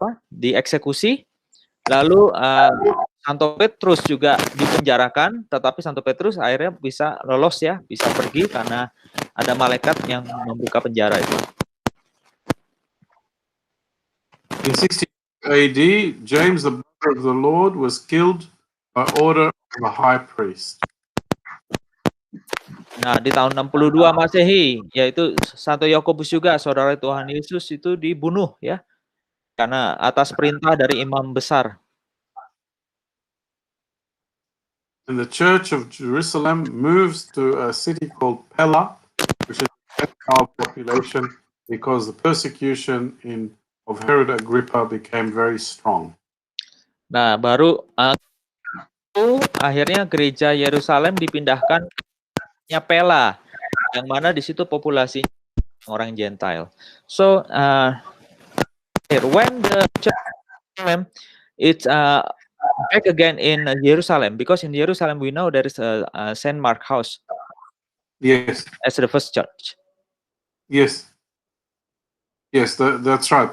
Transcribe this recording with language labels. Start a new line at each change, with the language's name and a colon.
Indonesian: dieksekusi, lalu Santo Petrus juga dipenjarakan, tetapi Santo Petrus akhirnya bisa lolos, ya, bisa pergi karena ada malaikat yang membuka penjara itu.
English: In 60 AD, James, the brother of the Lord, was killed by order of the high priest.
Indonesian: Nah, di tahun 62 Masehi, yaitu Santo Yakobus juga, saudara Tuhan Yesus, itu dibunuh, ya, karena atas perintah dari imam besar.
English: And the Church of Jerusalem moves to a city called Pella, which is a Gentile population, because the persecution of Herod Agrippa became very strong.
Indonesian: Nah, baru akhirnya gereja Yerusalem dipindahkan ke Pella, yang mana di situ populasinya orang Gentile.
English: So when the church it's back again in Jerusalem, because in Jerusalem we know there is a Saint Mark house. Yes. As the first church. Yes. Yes, that's right.